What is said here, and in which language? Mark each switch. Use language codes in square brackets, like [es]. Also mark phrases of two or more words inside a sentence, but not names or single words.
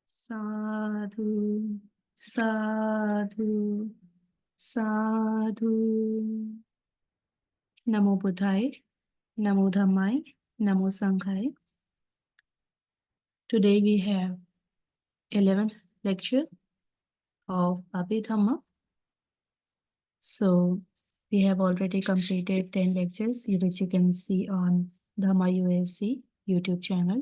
[pi] Sadhu, sadhu, sadhu. Namo Buddhaya, Namo Dhammaya, Namo Sanghaya. [en] Today we have 11th lecture of Abhidhamma. So we have already completed 10 lectures, which you can see on Dhamma USC YouTube channel.